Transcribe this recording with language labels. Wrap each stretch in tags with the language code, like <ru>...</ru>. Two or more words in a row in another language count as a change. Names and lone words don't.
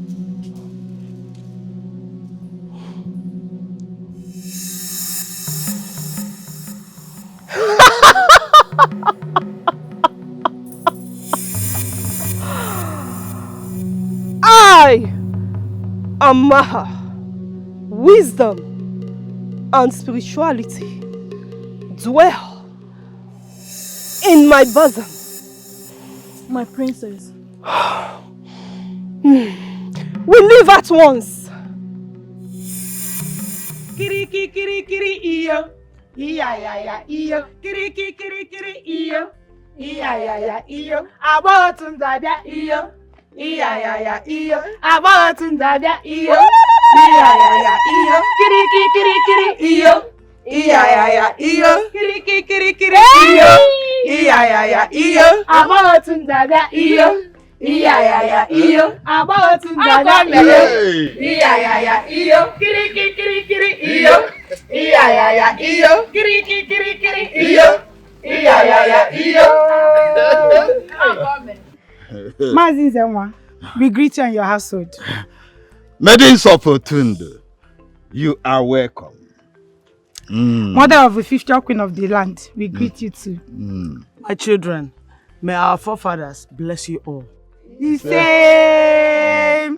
<en>I am Maha. Wisdom and spirituality dwell in my bosom. My princess. We leave at once. Kiri kiri iyo. Iya ya ya iyo. Kiri kiri iyo. Iya ya ya iyo. Abotum dada iyo. Iya ya ya iyo. Abotum dada iyo. Iya ya ya iyo. Kiri iyo. Iya ya ya iyo. Kiri iyo. Iya ya ya iyo. Abotum dada iyo. Iya ya ya iyo. Abotum dada iyo. Iya ya ya iyo. Kiri iyo. Iya ya ya iyo. Kiri iyo. Iya ya ya iyo. Mazinzenwa, we greet you and your household. Maidens of Otundu, you are welcome. Mother of the 50th queen of the land, we greet you too. My children, may our forefathers bless you all. The same.</en>